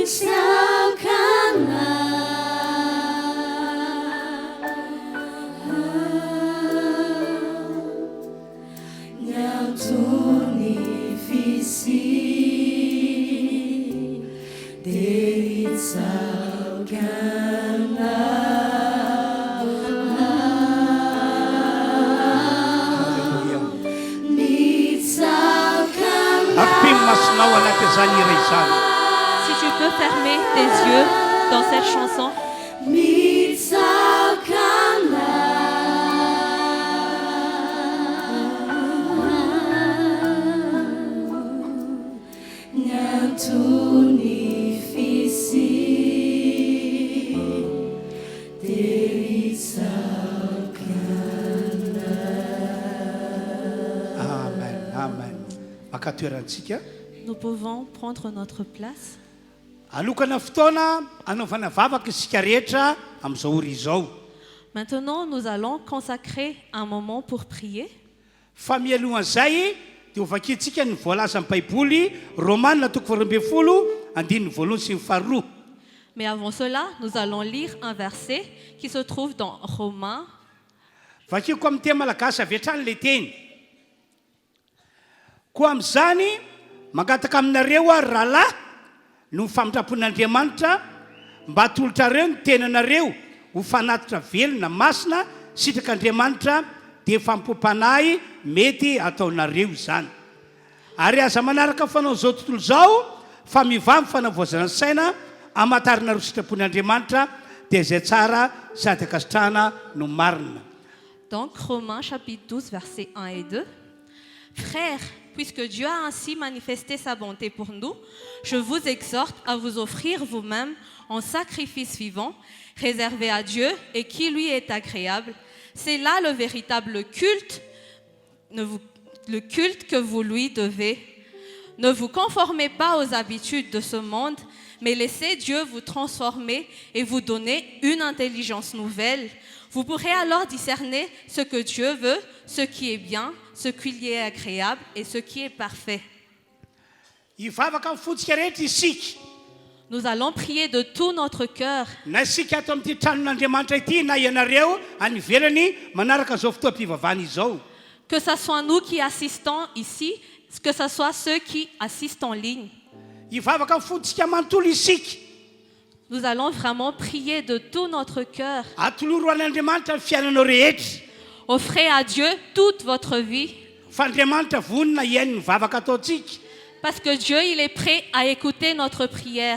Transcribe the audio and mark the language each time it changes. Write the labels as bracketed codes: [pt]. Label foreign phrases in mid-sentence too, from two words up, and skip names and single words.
[mg] Misakana Nyantony visi Dia itsakana Ampimo-masonao anaty izany iray izany. [fr] Si tu peux fermer tes yeux dans cette chanson, [mg] Mitsakana Nyantony visi Dia itsakana. Amen, amen. Maka toerantsika. [fr] nous pouvons prendre notre place. [mg] Alokana fotoana anaovana vavaka isika rehetra amin'izao ora izao. [fr] Maintenant, nous allons consacrer un moment pour prier. [mg] Fa mialohan'izay dia hovakintsika ny voalaza amin'ny baiboly Romanina 12:1-2. [fr] Mais avant cela, nous allons lire un verset qui se trouve dans Romains. [mg] Vakiko amin'ny teny malagasy avy hatrany ilay teny. Koa amin'izany mangataka aminareo a rahalahy no famindrampon'Andriamanitra mba hatolotrareo ny tenanareo ho fanatitra velona masina sitrak'Andriamanitra dia fampopanahy mety ataonareo izany. Ary aza manaraka fanao izao tontolo izao fa mivamy fanavoazana ny saina amatarina ro sitrapon'Andriamanitra dia izay tsara sady akasitrahana no marina. [fr] Donc, Romains chapitre 12, versets 1 et 2. Frères, puisque Dieu a ainsi manifesté sa bonté pour nous, je vous exhorte à vous offrir vous-même en sacrifice vivant, réservé à Dieu et qui lui est agréable. C'est là le véritable culte, le culte que vous lui devez. Ne vous conformez pas aux habitudes de ce monde, mais laissez Dieu vous transformer et vous donner une intelligence nouvelle. Vous pourrez alors discerner ce que Dieu veut, ce qui est bien, ce qui lui est agréable et ce qui est parfait. [mg] Hivavaka amin'ny fotsika rehetra isika. [fr] Nous allons prier de tout notre cœur. [mg] Na isika ato amin'ity tranon'Andriamanitra ity na ianareo any ivelany manaraka izao fotoam-pivavahana izao. [fr] Que ce soit nous qui assistons ici, que ce soit ceux qui assistent en ligne. [mg] Hivavaka amin'ny fotsika manontolo isika. [fr] Nous allons vraiment prier de tout notre cœur. [mg] Atoloro an'Andriamanitra ny fiainanao rehetra. [fr] Offrez à Dieu toute votre vie. [mg] Fa Andriamanitra vonona iainy ny vavaka ataontsika. [fr] Parce que Dieu, il est prêt à écouter notre prière.